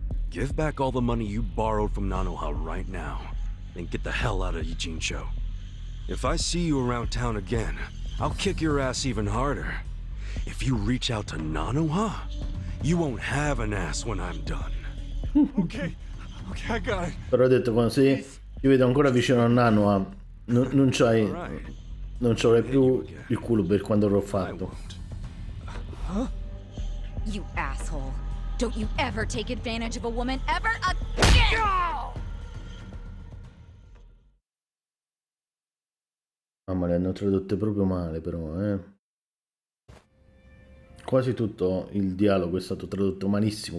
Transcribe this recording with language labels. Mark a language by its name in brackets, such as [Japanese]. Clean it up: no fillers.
[English] Give back all the money you borrowed from Nanoha right now, and get the hell out of Ijincho. If I see you around town again, I'll kick your ass even harder. If you reach out to Nanoha, you won't have an ass when I'm done. Okay, I got it. [Italian] Però ho detto, quando si ti vedo ancora vicino a Nanoha, non ci avrai più il culo per quando l'ho fatto. [English] You asshole. Don't you ever take advantage of a woman ever again! [Italian] Mamma, le hanno tradotte proprio male però, Quasi tutto il dialogo è stato tradotto malissimo.